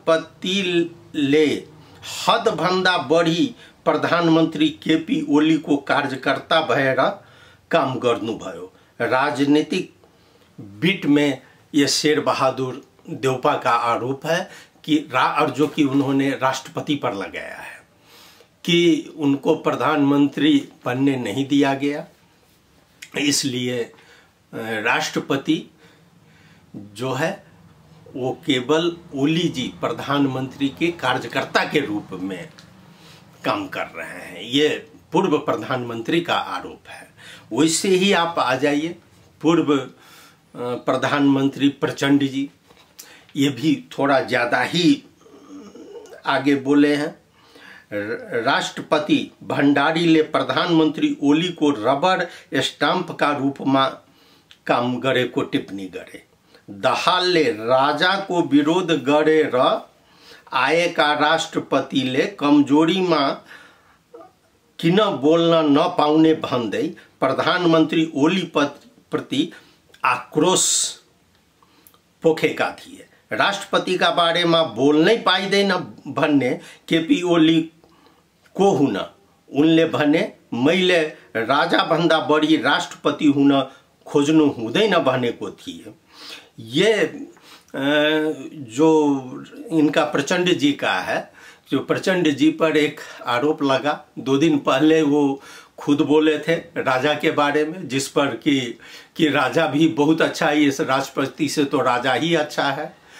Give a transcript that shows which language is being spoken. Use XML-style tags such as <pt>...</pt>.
<ne>राष्ट्रपतिले हदभन्दा बढी प्रधानमंत्री केपी ओलीको कार्यकर्ता भएर काम गर्नुभयो।</ne> <hi>राजनीतिक बीट में ये शेर बहादुर देउपा का आरोप है कि और जो कि उन्होंने राष्ट्रपति पर लगाया है कि उनको प्रधानमंत्री बनने नहीं दिया गया, इसलिए राष्ट्रपति जो है वो केवल ओली जी प्रधानमंत्री के कार्यकर्ता के रूप में काम कर रहे हैं। ये पूर्व प्रधानमंत्री का आरोप है। वैसे ही आप आ जाइए, पूर्व प्रधानमंत्री प्रचंड जी, ये भी थोड़ा ज़्यादा ही आगे बोले हैं।</hi> <ne>राष्ट्रपति भण्डारीले प्रधानमंत्री ओली</ne> <hi>को रबर स्टाम्प का रूप में</hi> <ne>काम गरेको टिप्पणी गरे। दाहालले राजा को विरोध गरेर आएका राष्ट्रपतिले कमजोरीमा किन बोल्न नपाउने भन्दै प्रधानमंत्री ओली प्रति आक्रोश पोखेका थिए। राष्ट्रपति का बारे में बोल्नै पाइदैन भन्ने केपी ओली को हुन उनले भने मैले राजा भन्दा बढी राष्ट्रपति हुन खोज्नु हुँदैन भनेको थिए।</ne> <hi>ये जो इनका प्रचंड जी का है, जो प्रचंड जी पर एक आरोप लगा 2 दिन पहले, वो खुद बोले थे राजा के बारे में, जिस पर कि राजा भी बहुत अच्छा है, इस राष्ट्रपति से तो राजा ही अच्छा है।</hi>